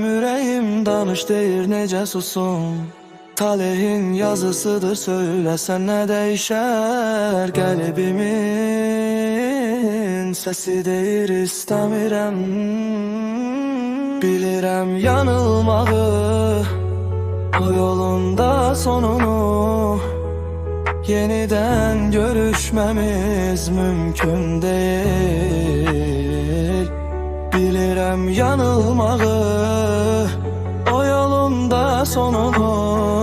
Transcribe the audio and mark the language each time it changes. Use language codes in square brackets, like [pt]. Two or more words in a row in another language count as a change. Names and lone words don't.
[az] Ürəyim danış deyir necə susum. Talehin yazısıdır, söyləsən nə dəyişər. Qəlbimin səsi deyir istəmirəm. Bilirəm yanılmağı, o yolunda sonunu. [tr] Yeniden görüşmemiz mümkün değil. [az] Bilirəm yanılmağı, o yolunda sonunu.